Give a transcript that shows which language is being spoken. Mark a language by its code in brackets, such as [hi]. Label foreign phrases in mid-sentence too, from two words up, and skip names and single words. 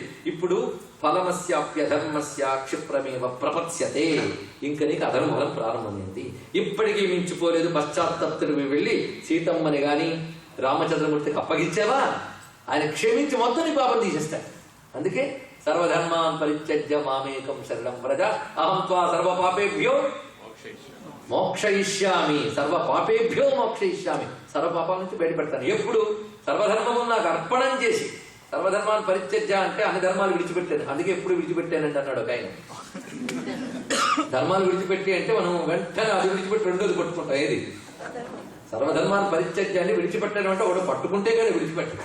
[sa] ఇప్పుడు ఫలమస్యాప్యధర్మస్య క్షిప్రమేవ ప్రపత్స్యతే. [te] ఇంక నీకు అధర్మఫలం ప్రారంభమైంది. ఇప్పటికీ మించిపోలేదు. పశ్చాత్తప్తుడు వెళ్ళి సీతమ్మని గాని రామచంద్రమూర్తికి అప్పగించావా, ఆయన క్షమించి మొత్తం నీ పాపం తీసేస్తాడు. [sa] అందుకే సర్వధర్మాన్ పరిత్యజ్య మామేకం శరణం వ్రజ అహం త్వా సర్వపాపేభ్యో మోక్షయిష్యామి. సర్వపాపేభ్యో మోక్షయిష్యామి. [te] సర్వపాపాల నుంచి బయటపెడతాను. ఎప్పుడు? సర్వధర్మము నాకు అర్పణం చేసి. సర్వధర్మాన్ని పరిత్యజ్య అంటే అన్ని ధర్మాలు విడిచిపెట్టాను. అందుకే ఎప్పుడు విడిచిపెట్టానండి అన్నాడు ఒక ఆయన. ధర్మాలు విడిచిపెట్టి అంటే మనం వెంటనే అది విడిచిపెట్టి రెండోది పట్టుకుంటాం. ఏది? సర్వధర్మాన్ని పరిత్యజ్య అని విడిచిపెట్టడం అంటే ఒకటి పట్టుకుంటే కానీ విడిచిపెట్టడం.